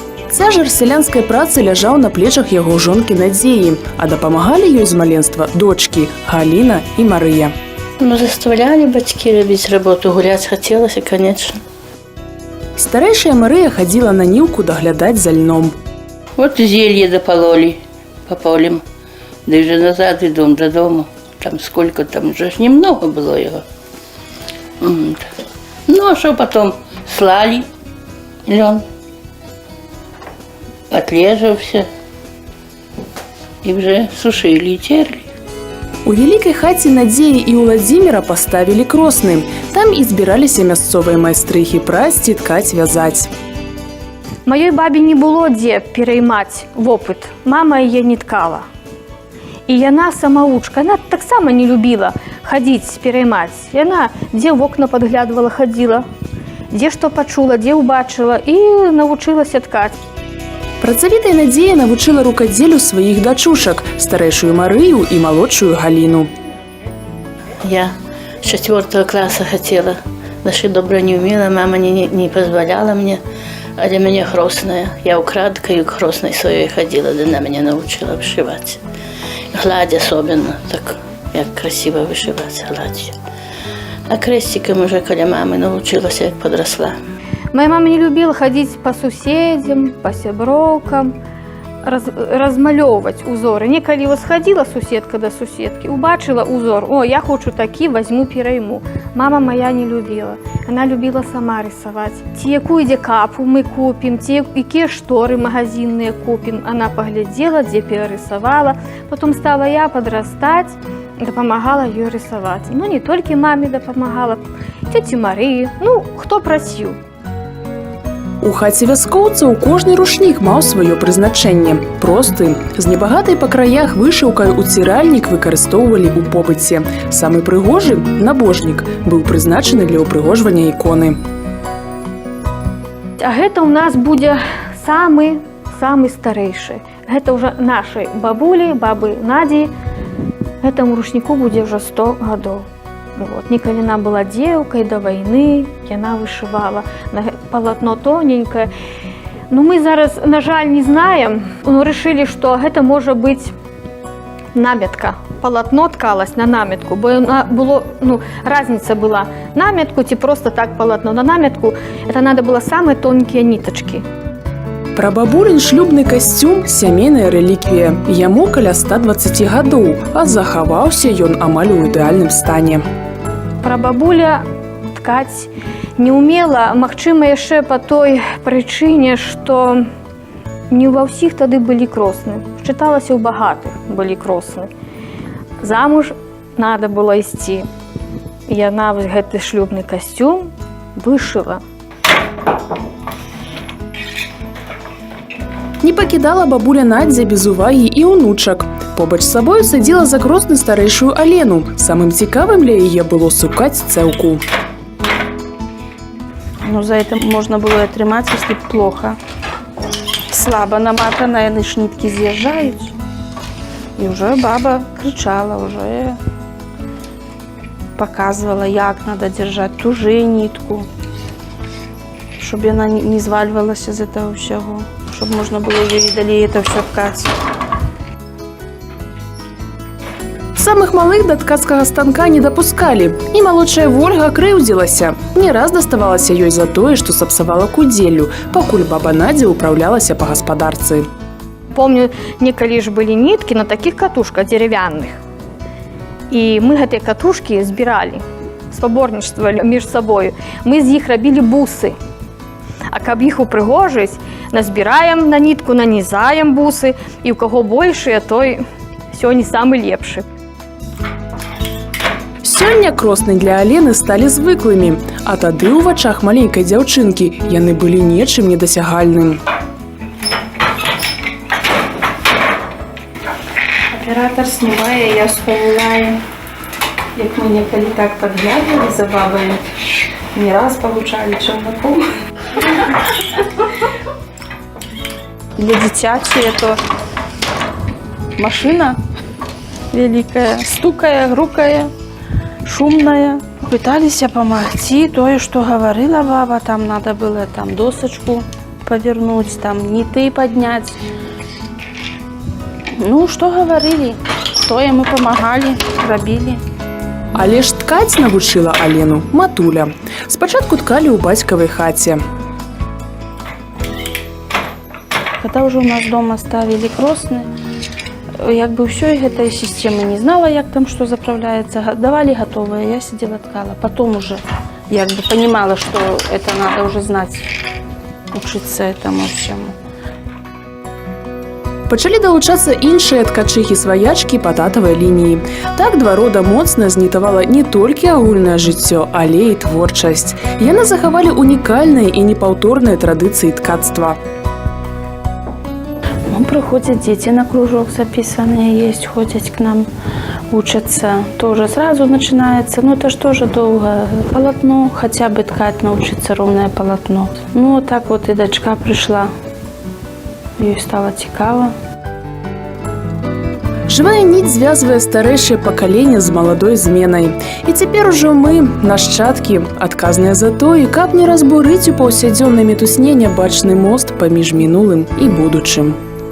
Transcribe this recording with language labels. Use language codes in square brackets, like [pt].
[be] Цяжар сялянскай працы ляжаў на плечах яго жонкі Надзеі, а дапамагалі ёй з маленства дочкі Галіна і Марыя. Заставляли бацькі рабіць работу, гуляць хацелася, конечно. Старэйшая Марыя хадзіла на ніўку даглядаць за льном. [ru] Вот зелье допололи по полям, да и же назад идем до дома. Там сколько, там же немного было его. Ну, а что потом? Слали лен. Отлеживался и уже сушили и терли. [be] У вялікай хаце Надзеі і Уладзіміра паставілі кросны. Там і збіраліся мясцовыя майстрыхі прасці, ткаць, вязаць. Маёй бабе не было дзе пераймаць вопыт. Мама яе не ткала. І яна самавучка, яна таксама не любіла хадзіць, пераймаць. Яна дзе в окна падглядвала, хадзіла, дзе што пачула, дзе ўбачыла і навучылася ткаць. Працавітая Надзея навучыла рукадзелю сваіх дачушак, старэйшую Марыю і малодшую Галіну. [ru] Я с 4 класса хотела. Нашить добра не умела, мама не позволяла мне, а для меня хростная. Я украдкой к хростной своей ходила, да она меня научила вышивать. Гладь особенно, так як красиво вышивать, гладь. А крестиком уже, когда мамы научилась, як подросла. Моя мама не любила ходить по суседям, [be] по сяброўкам, размалёўваць узоры. Некалі сходила суседка до суседкі, убачила узор, о, я хочу такі, возьму, перайму. [ru] Мама моя не любила. Она любила сама рисовать. [be] Ці якую дзе капу мы купим, ці якія шторы магазинные купим. [ru] Она поглядела, дзе перарисовала. Потом стала я подрастать, допомагала ёй рисовать. Ну, не только маме допомагала, тете Марии, ну, хто просил. [be] У хаце вяскоўцаў кожны рушнік маў сваё прызначэнне. Просты, з небагатай па краях вышыўкай уціральнік выкарыстоўвалі ў побыце. Самы прыгожы, набожнік, быў прызначаны для ўпрыгожвання іконы. А гэта ў нас будзе самы старэйшы. Гэта ўжо нашай бабулі, бабы Надзі. Гэтаму рушніку будзе ўжо 100 гадоў. Вот. Некалі яна была дзеўкай да вайны, яна вышывала. [ru] Палатно тоненькое. [be] Но мы зараз, на жаль, не знаем. [ru] Но решили, что это может быть намятка. Полотно ткалось на намятку, бо было, разница была намятку, ці просто так полотно. На намятку это надо было самые тонкие ниточки. [be] Прабабулін шлюбны касцюм – сямейная рэліквія. Яму каля 120 гадоў, а захаваўся ён амаль у ідэальным стане. Прабабуля ткаць не умела, магчыма, яшчэ па той прычыне, што не ва ўсіх тады былі кросны. Счыталася, у багатых былі кросны. Замуж надо было ісці. Яна гэты шлюбны касцюм вышыла. Не пакідала бабуля Надзя без увагі і ўнучак. Побач з сабою садзіла за кросны старэйшую Алену. Самым цікавым для яе было сукаць цэўку. [ru] Но за это можно было атрымаць, если плохо. Слабо наматана, яны ж нитки з'язджаюць. И уже баба кричала, уже показывала, як надо держать туже нитку, чтобы она не зваливалась из этого всего, чтобы можно было ее и далее это все ткать. [be] Самых малых до ткацкага станка не дапускалі, і малодшая Вольга крыўдзілася. Не раз даставалася ёй за тое, што сапсавала кудзеллю, пакуль баба Надзя ўпраўлялася па гаспадарцы. Помню, некалі ж былі ніткі на такіх катушках деревянных. І мы гэтыя катушкі збіралі, спаборнічствавалі між сабою. Мы з іх рабілі бусы. А каб іх упрыгожыць, назбіраем на нітку, нанізаем бусы, і ў каго большыя, той сёння самы лепшы. Сёння кросны для Алены сталі звыклымі, а тады ў вачах маленькай дзяўчынкі яны былі нечым недасягальным. [ru] Оператор снимая, я вспоминаю, як мы некалі так подглядывали за бабами, не раз получали челноком. Для дзіцяці это машина великая, стукая, грукая, шумная. Пытались помогти, то, что говорила баба, там надо было там досочку повернуть, там ниты поднять. Ну, что говорили, то ему помогали, робили. [be] Але ж ткаць навучыла Алену матуля. Спачатку ткалі ў бацькавай хаце. [ru] Когда уже у нас дома ставили кросны, як бы все этой системы не знала, як там что заправляется, давали готовое, я сидела ткала. Потом уже як бы понимала, что это надо уже знать, учиться этому всему. [be] Пачалі далучацца іншыя ткачыхі-сваячкі па татавай лініі. Так два рода моцна знітавала не толькі агульнае жыццё, але і творчасць. Яны захавалі унікальныя і непаўторныя традыцыі ткацтва. [ru] Ну, приходят дети на кружок записанные есть, ходят к нам, учатся. Тоже сразу начинается, ну это ж тоже долго. Полотно, хотя бы ткать, научиться ровное полотно. Ну вот так вот и дочка пришла. [be] Ёй стало цікаво. Жывая ніць звязвае старэйшае пакаленне з маладой зменай. І цяпер ужо мы, нашчадкі, адказныя за тое, каб не разбурыць у паўсядзённай мітусне нябачны мост паміж мінулым і будучым.